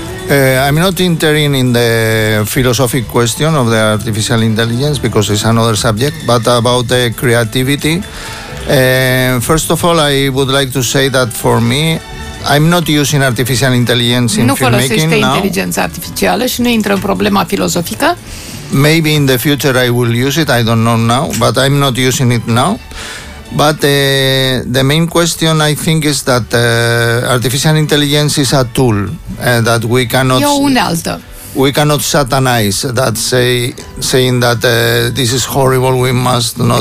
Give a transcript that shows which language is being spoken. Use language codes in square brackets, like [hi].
[en] I'm not entering in the philosophic question of the artificial intelligence because it's another subject, but about the creativity. First of all, I would like to say that for me, I'm not using artificial intelligence in filmmaking now. [ro] Nu folosește inteligența artificială și nu intră în problema filozofică. [en] Maybe in the future I will use it, I don't know now, but I'm not using it now. But the main question, I think, is that artificial intelligence is a tool that we cannot... [ro] E o unealtă. [en] We cannot satanize that, saying that this is horrible, we must not